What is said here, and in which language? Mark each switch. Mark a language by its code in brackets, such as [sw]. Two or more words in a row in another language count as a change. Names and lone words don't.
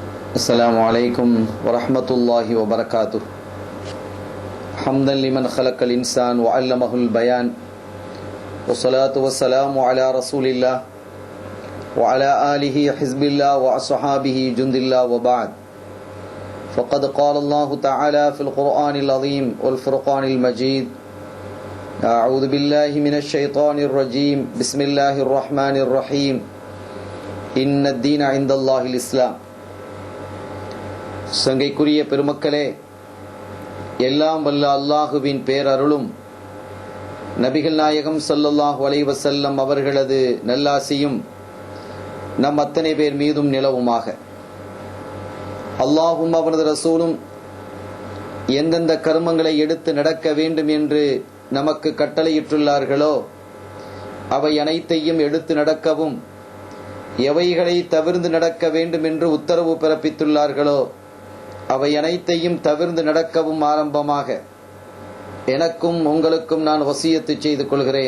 [ar] السلام عليكم ورحمة الله وبركاته. حمدا لمن خلق الإنسان وعلمه البيان، والصلاة والسلام على رسول الله وعلى آله حزب الله وأصحابه جند الله، وبعد. فقد قال الله تعالى في القرآن العظيم والفرقان المجيد: أعوذ بالله من الشيطان الرجيم، بسم الله الرحمن الرحيم، إن الدين عند الله الإسلام. [ta] சங்கைக்குரிய பெருமக்களே, எல்லாம் வல்ல அல்லாஹுவின் பேரருளும் நபிகள் நாயகம் [ar] صلى الله عليه وسلم [ta] அவர்களது நல்லாசியும் நம் அத்தனை பேர் மீதும் நிலவுமாக. அல்லாஹும் அவனது ரசூலும் எந்தெந்த கர்மங்களை எடுத்து நடக்க வேண்டும் என்று நமக்கு கட்டளையிட்டுள்ளார்களோ அவை அனைத்தையும் எடுத்து நடக்கவும், எவைகளை தவிர்ந்து நடக்க வேண்டும் என்று உத்தரவு பிறப்பித்துள்ளார்களோ அவை அனைத்தையும் தவிர்ந்து நடக்கவும் ஆரம்பமாக எனக்கும் உங்களுக்கும் நான் வசியத்து செய்து கொள்கிறேன்.